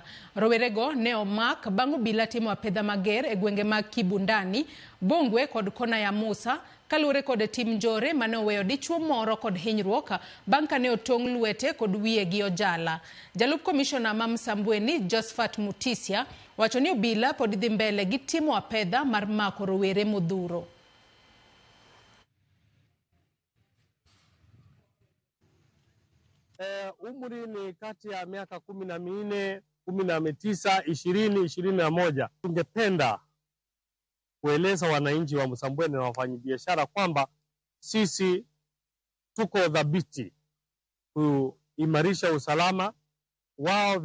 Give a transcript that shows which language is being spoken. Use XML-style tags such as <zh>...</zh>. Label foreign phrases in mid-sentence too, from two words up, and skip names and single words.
<luo>Rowerego ne omak bang' obila timo apedha mager e gwenge mag Kibundani, Bongwe kod kona ya Musa kaluwore kod tim njore mane oweyo dichuo moro kod hinyruok bang' kane otong' lwete kod wiye gi ojala. Jalup komishona ma Msambweni Josephat Mutisia wacho ni obila pod dhi mbele gi timo apedha mar mako rowere modhuro.</luo> <sw>Umri ni kati ya miaka 14, 19, 20, 21. Tungependa kueleza wananchi wa Msambweni na wafanyabiashara kwamba sisi tuko dhabiti kuimarisha usalama wao.</sw>